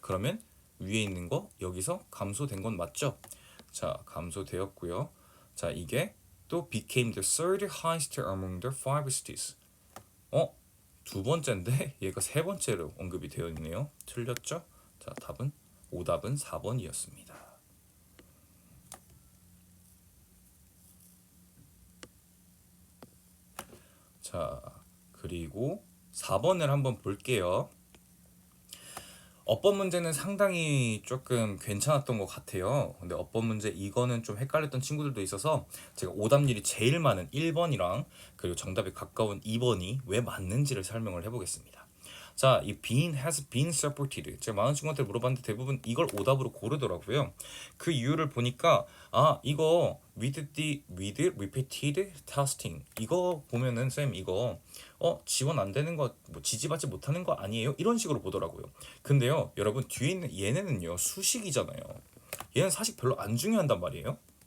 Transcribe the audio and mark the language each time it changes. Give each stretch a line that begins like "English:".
Korean: 그러면 위에 있는 거 여기서 감소된 건 맞죠? 자, 감소되었고요. 자, 이게 또
English: became the third highest among the five cities.
Korean: 두 번째인데 얘가 세 번째로 언급이 되어 있네요. 틀렸죠? 자, 오답은 4번이었습니다. 자, 그리고 4번을 한번 볼게요. 어법 문제는 상당히 조금 괜찮았던 것 같아요. 근데 어법 문제 이거는 좀 헷갈렸던 친구들도 있어서 제가 오답률이 제일 많은 1번이랑 그리고 정답에 가까운 2번이 왜 맞는지를 설명을 해보겠습니다. 자, 이 has been supported. 제가 많은 친구한테 물어봤는데 대부분 이걸 오답으로 고르더라고요. 그 이유를 보니까 이거
English: with repeated testing
Korean: 이거 보면은 쌤 이거 지원 안 되는 거 뭐 지지받지 못하는 거 아니에요? 이런 식으로 보더라고요. 근데요, 여러분 뒤에 있는 얘네는요 수식이잖아요. 얘는 사실 별로 안 중요한단 말이에요.